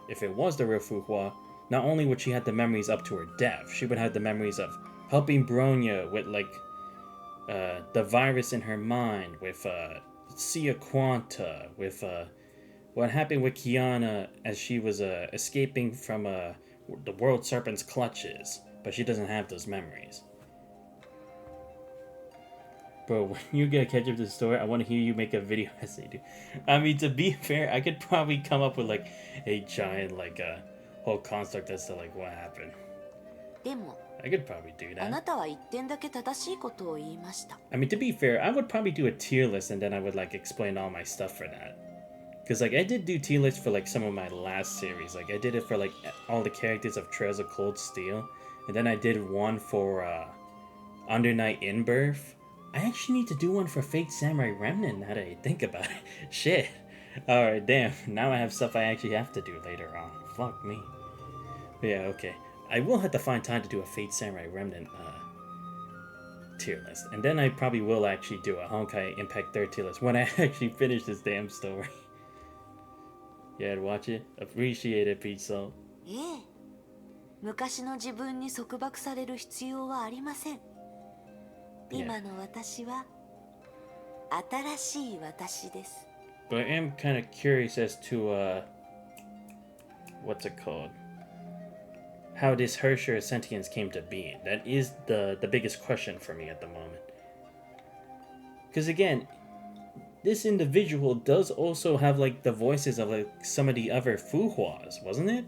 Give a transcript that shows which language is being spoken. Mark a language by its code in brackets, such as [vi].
[en] If it was the real Fuhua, not only would she have the memories up to her death, she would have the memories of helping Bronya with like the virus in her mind, with Sia Quanta, with what happened with Kiana as she was escaping from the World Serpent's clutches, but she doesn't have those memories. Bro, when you get catch up to the story, I want to hear you make a video essay, dude. I mean, to be fair, I could probably come up with like a giant like whole construct as to like what happened. [ja] でも、 [en] I could probably do [ja] あ [en] that. [ja] なたは一点だけ正しいことを言いました。 [en] I mean, to be fair, I would probably do a tier list and then I would like explain all my stuff for that. Because like I did do tier lists for like some of my last series. Like I did it for like all the characters of Trails of Cold Steel, and then I did one for Under Night In-Birth. I actually need to do one for Fate Samurai Remnant now that I think about it. Shit. Alright, damn. Now I have stuff I actually have to do later on. Fuck me. But yeah, okay. I will have to find time to do a Fate Samurai Remnant tier list. And then I probably will actually do a Honkai Impact 3rd tier list when I actually finish this damn story. Yeah, watch it. Appreciate it, Peach Soul. [ja] ええ、昔の自分に束縛される必要はありません。今の私は新しい私です。 [en] But I am kind of curious as to what's it called? How this Hersher sentience came to be. That is the biggest question for me at the moment. Because again, this individual does also have like the voices of like some of the other Fuhuas, wasn't it?